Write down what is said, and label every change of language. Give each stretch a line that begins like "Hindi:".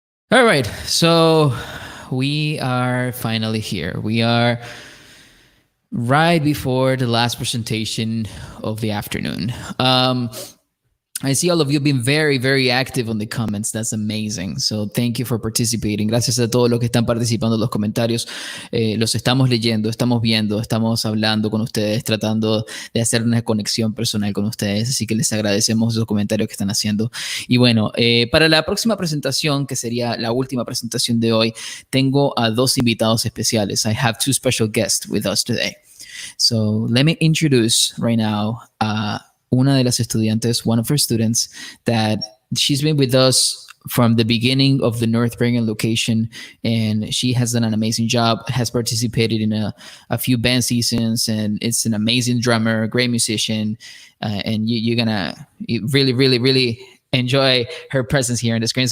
English: All right, so we are finally here. We are right before the last presentation of the afternoon. I see all of you being very, very active on the comments. That's amazing. So thank you for participating.
Spanish: Gracias a todos los que están participando en los comentarios. Los estamos leyendo, estamos viendo, estamos hablando con ustedes, tratando de hacer una conexión personal con ustedes. Así que les agradecemos esos comentarios que están haciendo. Y bueno, para la próxima presentación, que sería la última presentación de hoy, tengo a dos invitados especiales.
English: I have two special guests with us today. So let me introduce right now
Spanish: una de las estudiantes,
English: one of her students, that she's been with us from the beginning of the North Bergen location, and she has done an amazing job, has participated in a few band seasons, and it's an amazing drummer, great musician, and you're gonna really, really, really enjoy her presence here on the screen.